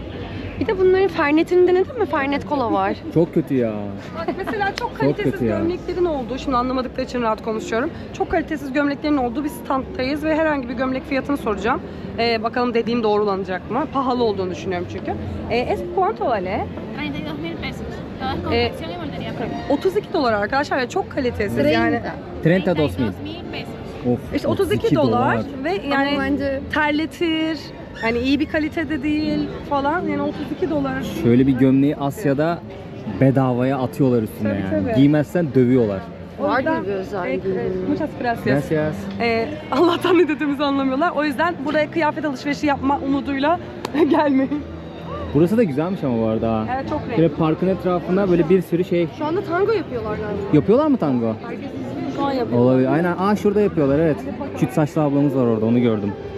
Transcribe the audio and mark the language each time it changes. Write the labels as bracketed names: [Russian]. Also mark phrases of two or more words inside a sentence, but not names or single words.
[Turkish] Bir de bunların Fernet'ini denedin mi? Fernet kola var. Çok kötü ya. Bak mesela çok Çok kalitesiz kötü ya. gömleklerin olduğu, şimdi anlamadıkları için rahat konuşuyorum. Çok kalitesiz gömleklerin olduğu bir standtayız ve herhangi bir gömlek fiyatını soracağım. Bakalım dediğim doğrulanacak mı? Pahalı olduğunu düşünüyorum çünkü. [Spanish] Es cuánto vale? 32.000 pesos. Todo es con Eh, fracción y voltería premium. [Turkish] 32 dolar arkadaşlar ve çok kalitesiz yani. 32.000. 32.000 pesos. Of. İşte 32 dolar ve yani Ama bence terletir. Hani iyi bir kalitede değil falan. Yani 32 dolar. Şöyle bir gömleği Asya'da bedavaya atıyorlar üstüne Tabii, yani. tabii. Giymezsen dövüyorlar. vardır bir özelliği. [Spanish] Muchas gracias. Gracias. [Turkish] Allah'tan ne dediğimizi anlamıyorlar. O yüzden buraya kıyafet alışverişi yapma umuduyla gelmeyin. Burası da güzelmiş ama bu arada. ha. Evet çok Böyle renkli. parkın etrafında böyle bir sürü şey. Şu anda tango yapıyorlar galiba. Yapıyorlar mı tango? Şu an yapıyor. Olabilir. Aynen. Şurada yapıyorlar, evet. Küt saçlı ablamız var orada, onu gördüm.